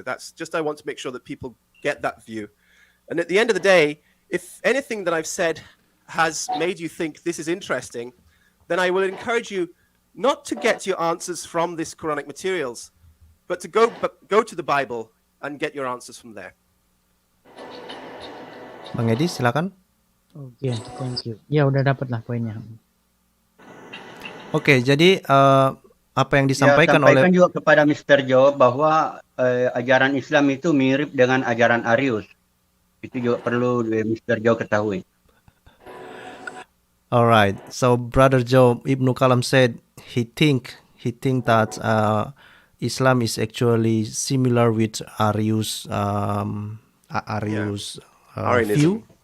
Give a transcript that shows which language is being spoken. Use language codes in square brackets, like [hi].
[en] That's just, I want to make sure that people get that view. And at the end of the day, if anything that I've said has made you think this is interesting, then I will encourage you not to get your answers from this Quranic materials, but to go to the Bible and get your answers from there. [id] Bang Edi, silakan. Oke, [en] thank you. [id] Ya udah dapat lah poinnya. Oke, jadi apa yang Ya, disampaikan oleh sampaikan juga kepada Mr. Joe bahwa ajaran Islam itu mirip dengan ajaran Arius. Itu juga perlu Mr. Joe ketahui. [en] Alright, so Brother Joe Ibnu Kalam said he think that Islam is actually similar with Arius Arius view,